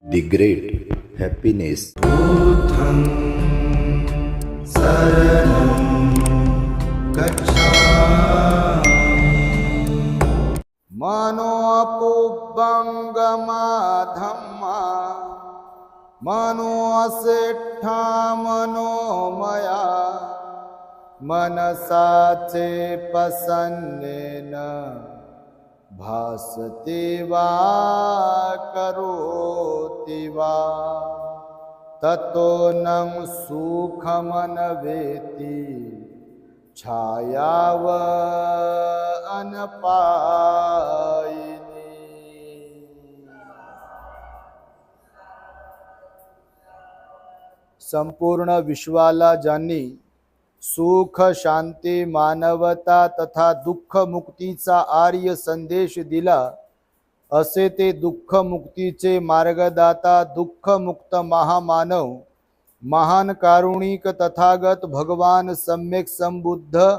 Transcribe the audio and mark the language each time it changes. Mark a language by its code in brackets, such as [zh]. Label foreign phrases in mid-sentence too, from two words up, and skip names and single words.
[en] The great happiness. [pi] बुद्धं शरणं गच्छामि। मनोपुब्बंगमा धम्मा मनोसेठा मनोमया मनसाचे प्रसन्नेन भासते वा करोति वा ततो नं सुखमनवेति छायाव अनपायिनी। [mr] संपूर्ण विश्वाला ज्यांनी सुख शांती मानवता तथा दुःख मुक्तीचा आर्य संदेश दिला, असे ते दुःख मुक्तीचे मार्गदाता दुःख मुक्त महामानव महान कारुणिक तथागत भगवान सम्यक संबुद्ध